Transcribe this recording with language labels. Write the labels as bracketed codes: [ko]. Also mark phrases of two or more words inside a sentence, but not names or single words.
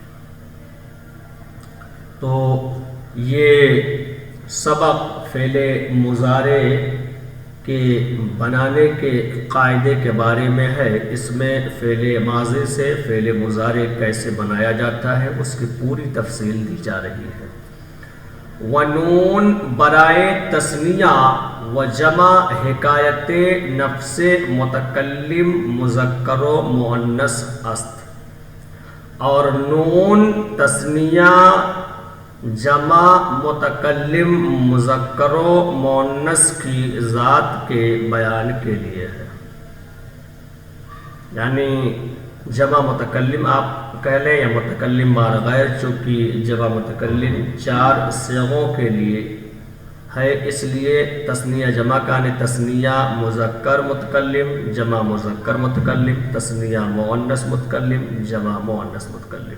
[ur] تو یہ سبق فعل مضارع کے بنانے کے قاعدے کے بارے میں ہے۔ اس میں فعل ماضی سے فعل مضارع کیسے بنایا جاتا ہے اس کی پوری تفصیل دی جا رہی ہے۔ [fa] ونون برائے تثنیہ و جمع حکایت نفس متکلم مذکر و مؤنث است، [ur] اور نون تثنیہ جمع متکلم مذکر و مؤنث کی ذات کے بیان کے لیے ہے۔ یعنی جمع متکلم آپ کہہ لیں یا متکلم مار غیر، چونکہ جمع متکلم 4 صیغوں کے لیے ہے، اس لیے تثنیہ جمع کا تثنیہ مذکر متکلم جمع مذکر متکلم، تثنیہ مؤنث متکلم جمع مؤنث متکلم۔